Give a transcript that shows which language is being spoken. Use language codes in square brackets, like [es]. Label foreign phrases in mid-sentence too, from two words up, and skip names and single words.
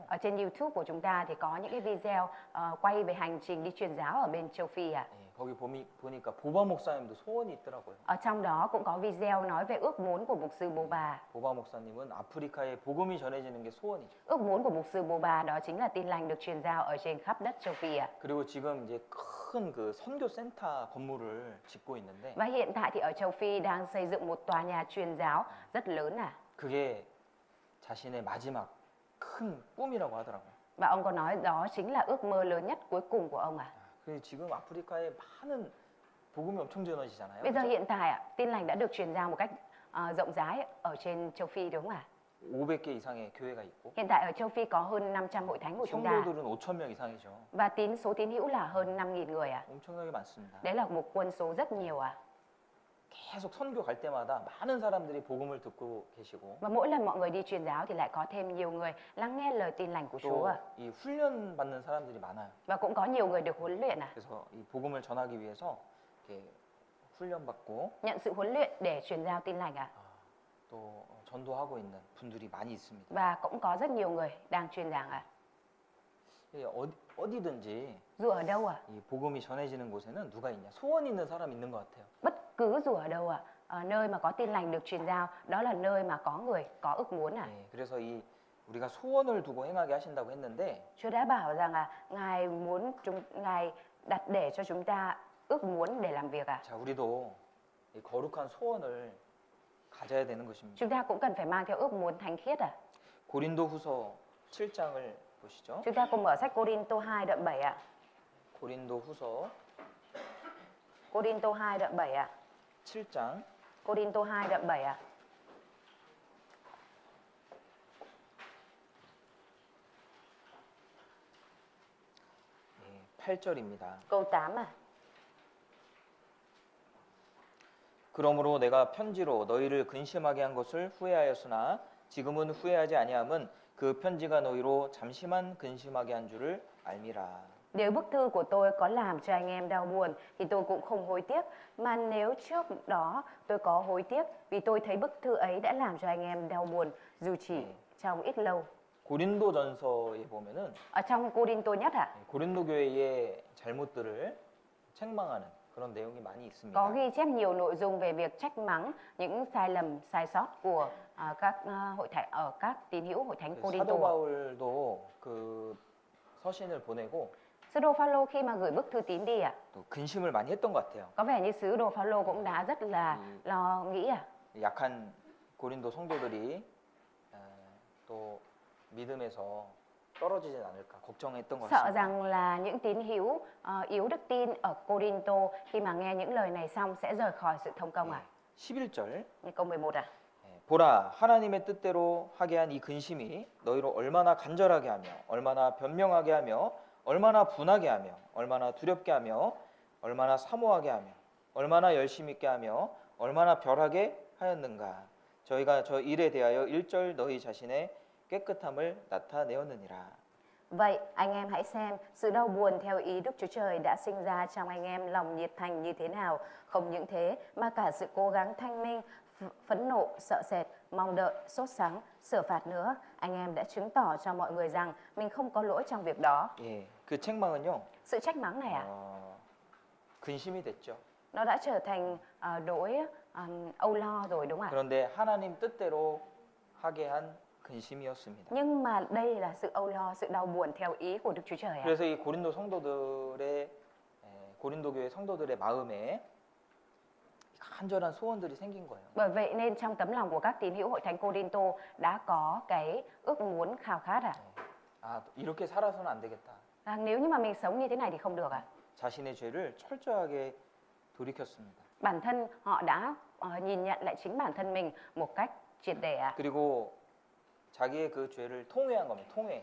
[vi] Ở trên YouTube của chúng ta thì có những cái video quay về hành trình đi truyền giáo ở bên châu Phi ạ. [ko] 예, 거기 보니까 보바 목사님도 소원이 있더라고요. [vi] Ở trong đó cũng có video nói về ước muốn của mục sư Boba. [ko] 보바 목사님은 아프리카에 복음이 전해지는 게 소원이죠. [vi] Ước muốn của mục sư Boba đó chính là tin lành được truyền giao ở trên khắp đất châu Phi ạ. [ko] 그리고 지금 이제 큰 그 선교 센터 건물을 짓고 있는데 [vi] Và hiện tại thì ở châu Phi đang xây dựng một tòa nhà truyền giáo rất lớn [ko] 그게 자신의 마지막 큰 꿈이라고 하더라고요. [vi] Và ông có nói đó chính là ước mơ lớn nhất cuối cùng của ông [ko] 그 지금 아프리카에 많은 복음이 엄청 전해지잖아요. [vi] Bây giờ hiện tại tin lành đã được truyền giao một cách rộng rãi ở trên châu Phi đúng không ạ? [ko] 500개 이상의 교회가 있고 [vi] Hiện tại ở châu Phi có hơn 500 hội thánh của chúng ta [ko] 성도들은 5,000명 이상이죠. [vi] và số tín hữu là hơn 5.000 người [ko] 엄청나게 많습니다. [vi] Đấy là một quân số rất nhiều [ko] 계속 선교 갈 때마다 많은 사람들이 복음을 듣고 계시고 [vi] Và mỗi lần mọi người đi truyền giáo thì lại có thêm nhiều người lắng nghe lời tin lành của Chúa [ko] 또 이 훈련 받는 사람들이 많아요. [vi] Và cũng có nhiều người được huấn luyện [ko] 그래서 이 복음을 전하기 위해서 이렇게 훈련받고 [vi] nhận sự huấn luyện để truyền giao tin lành ạ. [ko] 또 전도하고 있는 분들이 많이 있습니다. [vi] Và cũng có rất nhiều người đang truyền giảng ạ. [ko] 예, 어디든지 [vi] Dù ở đâu ạ, [ko] 이 복음이 전해지는 곳에는 누가 있냐? 소원 있는 사람 있는 것 같아요. [vi] bất cứ dù ở đâu ạ, nơi mà có tin lành được truyền giao, đó là nơi mà có người có ước muốn ạ. [ko] 예, 그래서 이 우리가 소원을 두고 행하게 하신다고 했는데 [vi] Chúa đã bảo rằng là Ngài đặt để cho chúng ta ước muốn để làm việc ạ. [ko] 자, 우리도 이 거룩한 소원을 가져야 되는 것입니다. [vi] Chúng ta cũng cần phải mang theo ước muốn thánh khiết ạ. [ko] 고린도후서 7장을 보시죠. [vi] Chúng ta cùng mở sách Cô-rin-tô 2 đoạn 7 ạ. [ko] 고린도후서 [vi] Cô-rin-tô 2 đoạn 7 ạ. [ko] 7장 [vi] Cô-rin-tô 2 đoạn 7 ạ. [ko] 예, 8절입니다. [vi] Câu 8 ạ. [ko] 그러므로 내가 편지로 너희를 근심하게 한 것을 후회하였으나 지금은 후회하지 아니함은 그 편지가 너희로 잠시만 근심하게 한 줄을 알미라. [vi] Nếu bức thư của tôi có làm cho anh em đau buồn thì tôi cũng không hối tiếc. Mà nếu trước đó tôi có hối tiếc vì tôi thấy bức thư ấy đã làm cho anh em đau buồn dù chỉ trong ít lâu. [ko] 고린도전서에 보면은 [vi] Ở trong Cô-rin-tô nhất ạ, [ko] 고린도 교회의 잘못들을 책망하는 그런 내용이 많이 있습니다. [vi] có ghi chép nhiều nội dung về việc trách mắng những sai lầm, sai sót của các tín hữu hội thánh [ko] 사도 [vi] Cô-rin-tô. [ko] 바울도 그 서신을 보내고 [vi] Sứ đồ Phaolô khi mà gửi bức thư tín đi ạ, [ko] 또 근심을 많이 했던 것 같아요. [vi] có vẻ như sứ đồ Phaolô cũng đã rất là lo nghĩ ạ. [ko] 약한 고린도 성도들이 또 믿음에서 떨어지진 않을까 걱정했던 것 [vi] Sợ [ko] 같습니다. [vi] rằng là những tín hữu yếu đức tin ở Cô-rin-tô khi mà nghe những lời này xong sẽ rời khỏi sự thông công ạ. [ko] 11절 [vi] Như câu 11 ạ. [ko] 보라 하나님의 뜻대로 하게 한 이 근심이 너희로 얼마나 간절하게 하며 얼마나 변명하게 하며 얼마나 분하게 하며 얼마나 두렵게 하며 얼마나 사모하게 하며 얼마나 열심 있게 하며 얼마나 별하게 하였는가. 저희가 저 일에 대하여 일절 너희 자신의 깨끗함을 나타내었느니라. [vi] Vậy anh em hãy xem sự đau buồn theo ý Đức Chúa Trời đã sinh ra trong anh em lòng nhiệt thành như thế nào. Không những thế mà cả sự cố gắng thanh minh, phẫn nộ, sợ sệt, mong đợi, sốt sắng, sửa phạt nữa. Anh em đã chứng tỏ cho mọi người rằng mình không có lỗi trong việc đó. [ko] 예, 그 책망은요. [vi] Sự trách mắng này [ko] 근심이 됐죠. [vi] nó đã trở thành nỗi âu lo rồi đúng không ạ? [ko] 그런데 하나님 뜻대로 하게 한 근심이었습니다. [vi] Nhưng mà đây là sự âu lo, sự đau buồn theo ý của Đức Chúa Trời ạ. [ko] 그래서 이 고린도 교회 성도들의 마음에 간절한 소원들이 생긴 거예요. [vi] Bởi vậy nên trong tấm lòng của các tín hữu hội thánh Cô-rin-tô đã có cái ước muốn khao khát ạ. [ko] 아, 이렇게 살아서는 안 되겠다. [vi] Nếu như mà mình sống như thế này thì không được ạ. [ko] 자신의 죄를 철저하게 돌이켰습니다. [vi] Bản thân họ đã nhìn nhận lại chính bản thân mình một cách triệt để ạ. [ko] 그리고 자기의 그 죄를 통회한 겁니다. 통회.